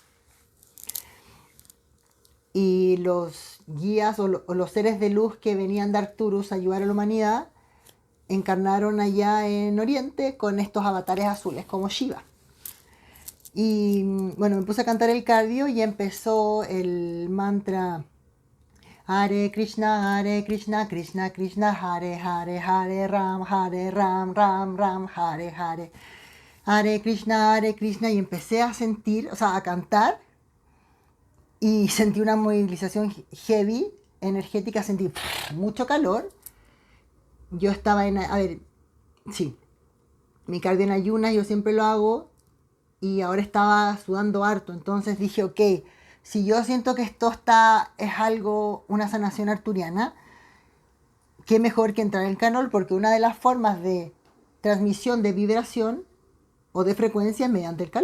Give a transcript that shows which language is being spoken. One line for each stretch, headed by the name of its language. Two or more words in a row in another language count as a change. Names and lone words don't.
Spanish: Y los guías o los seres de luz que venían de Arcturus a ayudar a la humanidad encarnaron allá en Oriente con estos avatares azules como Shiva. Y bueno, me puse a cantar el cardio y empezó el mantra
Sanskrit: Hare Krishna, Krishna Krishna, Hare Hare, Hare Ram, Ram Ram, Hare Hare. Hare Krishna,
Spanish: y empecé a sentir, o sea, a cantar, y sentí una movilización heavy, energética, sentí mucho calor. Yo estaba a ver, sí, mi cardio en ayunas, yo siempre lo hago, y ahora estaba sudando harto, entonces dije, ok, si yo siento que es algo, una sanación arturiana, qué mejor que entrar en canal, porque una de las formas de transmisión de vibración o de frecuencia es mediante el calor.